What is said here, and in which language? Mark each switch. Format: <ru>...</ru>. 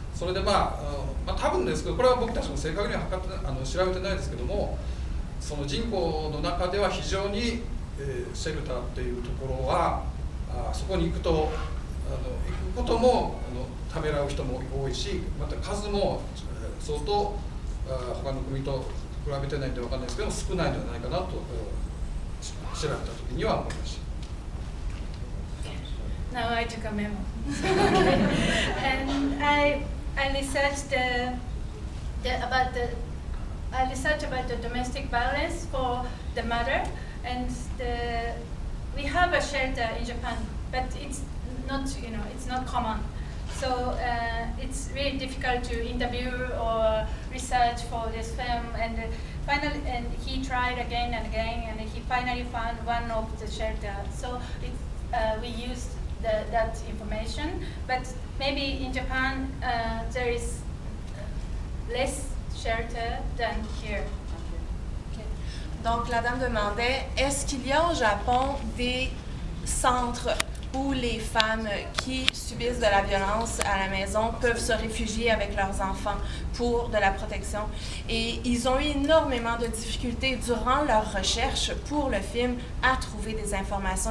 <ja>それで多分ですけど、これは僕たちも正確には調べてないですけども、その人口の中では非常にシェルターっていうところはそこに行くこともためらう人も多いし、また数も相当他の国と比べてないんで分かんないですけど少ないのではないかなと調べた時には思いました。</ja> <en>Now I took a memo. And I researched about the domestic violence for the mother, and we have a shelter in Japan, but it's not common. So it's really difficult to interview or research for this film. And finally, he tried again and again, and he finally found one of the shelter. So we used that information. But maybe in Japan there is less shelter than here.</en> <fr>Donc la dame demandait, est-ce qu'il y a au Japon des centres où les femmes qui subissent de la violence à la maison peuvent se réfugier avec leurs enfants pour de la protection. Et ils ont eu énormément de difficultés durant leur recherche pour le film à trouver des informations.</fr>